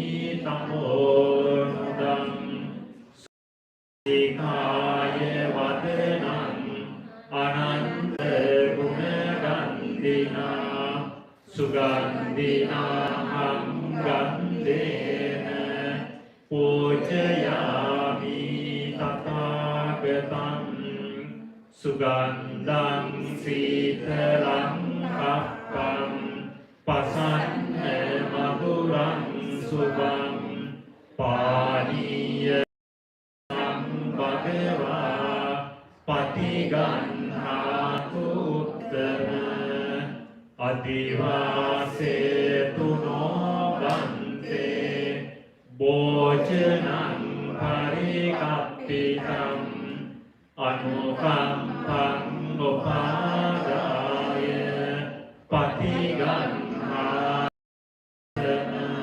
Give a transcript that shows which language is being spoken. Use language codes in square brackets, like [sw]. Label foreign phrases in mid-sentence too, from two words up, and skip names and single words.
[pi] तमोनुदं सुखाय वदनं अनन्तगुणगन्धिना सुगन्धिनाहं गन्धेन पूजयामि तथागतं सुगन्धं शीतलं कप्पं पसन्न मधुरं शुभं පානීය භගවා පටිගන්හාතු උත්තම අදිවාසේතු නොබන්තේ භෝජනං පරිකප්පිතං අනුකම්පං උපාදාය පටිගන්හාතම